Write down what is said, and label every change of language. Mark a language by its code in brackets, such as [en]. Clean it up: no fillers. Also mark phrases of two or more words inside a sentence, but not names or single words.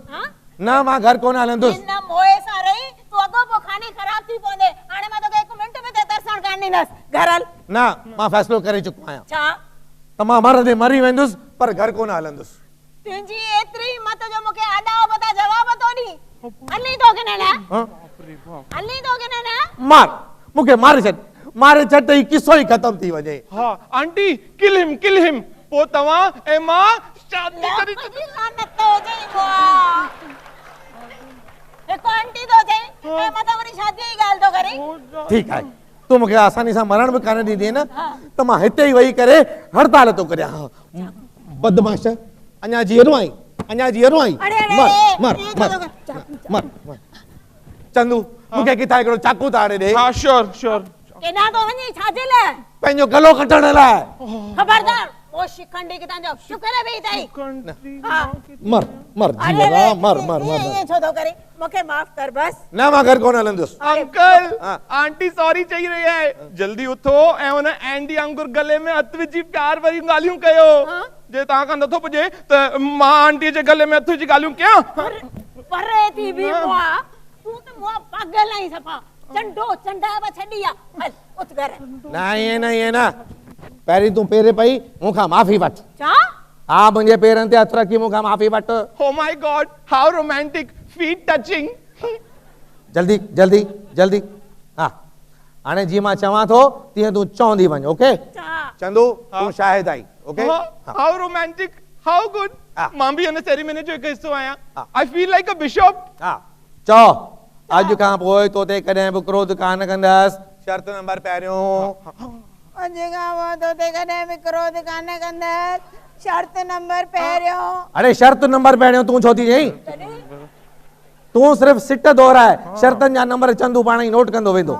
[sd] न मां घर कोन हलंदुसि। इन मोए सां रही तूं अॻो पोइ खानी ख़राब थी पवंदे। हाणे मां तोखे 1 मिंट में ते तरसण कान ॾींदसि। घर हल। न मां फ़ैसिलो करे चुको आहियां। छा? त मां मरदे मरी वेंदुसि पर घर कोन हलंदुसि। तुंहिंजी एतिरी हिम्मत जो मूंखे आॾा बता जवाब थो ॾी। हली तो के न हली तो के न मार मूंखे मारे छॾ, मारे छॾ त ही किस्सो ई ख़तम थी वञे। हा आंटी [en] kill him [sd] पोइ तव्हां ऐं मां शादी करे लानत तो जई बुआ। एको आंटी तो जई ऐं मां त वरी शादी जी ॻाल्हि तो करे। ठीक आहे, तूं मूंखे आसानी सां मरण बि कान ॾींदी न त मां हिते ई वेही करे हड़ताल तो करियां। बदमाश, अञा जीअरो आई, अञा जीअरो आई। मर मर मर मर। चंदू मूंखे किथां हिकिड़ो चाकू त आणे ॾे। हा [en] sure sure. [sd] केॾां तो वञी छाजे लाइ? पंहिंजो गलो कटण लाइ। खबरदार ओ शिखंडी किथां जो शुक्र है भई ताई। मर मर जीअरा मर मर मर। ये छो तो करे? मूंखे माफ कर बस। न मां घर कोन हलंदुसि। अंकल आंटी सॉरी चई रही है, जल्दी उथो ऐं उन एंडी अंकुर गले में हथ विझी प्यार भरी ॻाल्हियूं कयो। जे तव्हां खां नथो पुॼे त मां आंटी जे गले में हथ विझी ॻाल्हियूं कयां। परे थी बि मुआ, तूं त मुआ पागल आई सफा। चंडो चंडा बि छॾी आ। हल उठ घर। न ये न पहिरीं तूं पेरे पई मूंखां माफ़ी वठ। छा? हा मुंहिंजे पेरनि ते हथ रखी मूंखां माफ़ी वठ। [en] Oh my God how romantic, feet touching. [sd] जल्दी जल्दी जल्दी। हा हाणे जीअं मां चवां थो तीअं तूं चवंदी वञ। ओके चंदू तूं शाहिद आई। ओके [en] How romantic, how good. [sd] मां भी हिन सेरेमनी जो हिकु हिस्सो आहियां। [en] I feel like a bishop. [sd] हा चओ अॼु खां पोइ तोते कॾहिं बि क्रोध कान कंदसि। शर्त नंबर पहिरियों। अॼु खां पोइ तोते कॾहिं बि क्रोध कान कंदसि। शर्त नंबर पहिरियों। अरे शर्त नंबर पहिरियों तूं छो थी चई? तूं सिर्फ सिट दोहराए, शर्तनि जा नंबर चंदू पाण ई नोट कंदो वेंदो।